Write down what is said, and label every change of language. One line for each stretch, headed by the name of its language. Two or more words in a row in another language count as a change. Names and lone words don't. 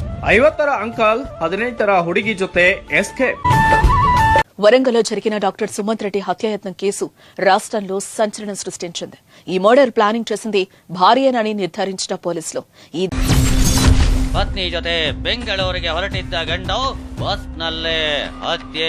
Kannada: 50ರ ಅಂಕಲ್ 18ರ ಹುಡುಗಿ ಜೊತೆ ఎస్కేప్.
Telugu: వరంగల్లో జరిగిన డాక్టర్ సుమంత్ రెడ్డి హత్యాయత్నం కేసు రాష్ట్రంలో సంచలనం సృష్టించింది. ఈ
English: murder planning
Telugu: చేసింది భార్యనని నిర్ధారించిన పోలీసులు. ఈ
Kannada: ಪತ್ನಿ ಜೊತೆ ಬೆಂಗಳೂರಿಗೆ ಹೊರಟಿದ್ದ ಗಂಡ ಬಸ್ನಲ್ಲೇ ಹತ್ಯೆ.